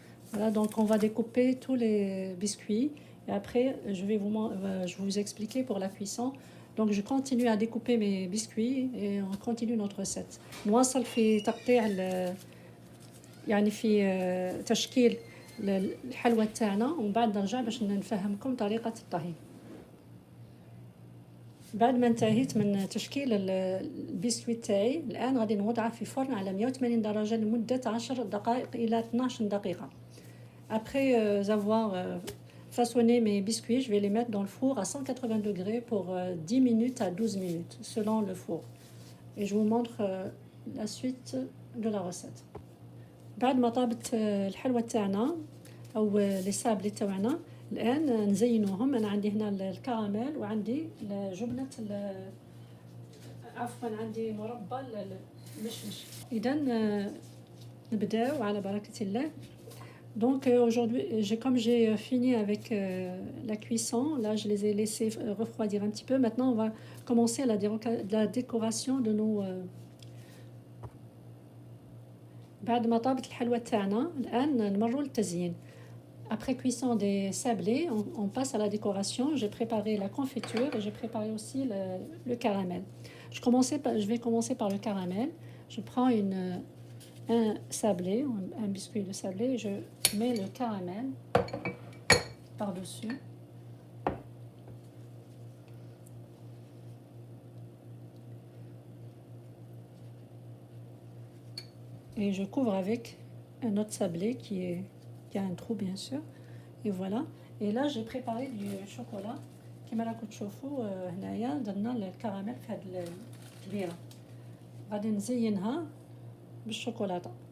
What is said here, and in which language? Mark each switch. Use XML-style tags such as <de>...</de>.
<fr>Voilà, donc on va découper tous les biscuits et après je vais vous expliquer pour la cuisson. Donc je continue à découper mes biscuits et on continue notre recette.</fr> <ar>نواصل في تقطيع يعني في تشكيل الحلوى تاعنا ومن بعد نرجع باش نفهمكم طريقة الطهي. بعد ما انتهيت من تشكيل البسكويت تاعي الان غادي نوضعه في فرن على 180 درجة لمدة 10 دقائق إلى 12 دقيقة.</ar> <fr>Après avoir façonné mes biscuits, je vais les mettre dans le four à 180 degrés pour 10 minutes à 12 minutes selon le four. Et je vous montre la suite de la recette.</fr> <ar>بعد ما طابت الحلوى تاعنا او لي سابلي تاعنا الان نزينوهم. انا عندي هنا الكراميل وعندي جبنه عفوا عندي مربى المشمش. اذا نبداو على بركه الله.</ar> <fr>Donc aujourd'hui, comme j'ai fini avec la cuisson, là je les ai laissés refroidir un petit peu. Maintenant on va commencer la décoration de nos</fr> <ar>بعد ما طابت الحلوى تاعنا الان نمروا للتزيين.</ar> <fr>Après cuisson des sablés, on passe à la décoration. J'ai préparé la confiture et j'ai préparé aussi le caramel. Je vais commencer par le caramel. Je prends un sablé, un biscuit de sablé, et je mets le caramel par-dessus. Et je couvre avec un autre sablé qui a un trou bien sûr. Et voilà. Et là j'ai préparé du chocolat.</fr> <ar>كما راكم تشوفوا هنايا درنا الكراميل في هذه الكبيره. غادي نزينها بالشوكولاته.</ar>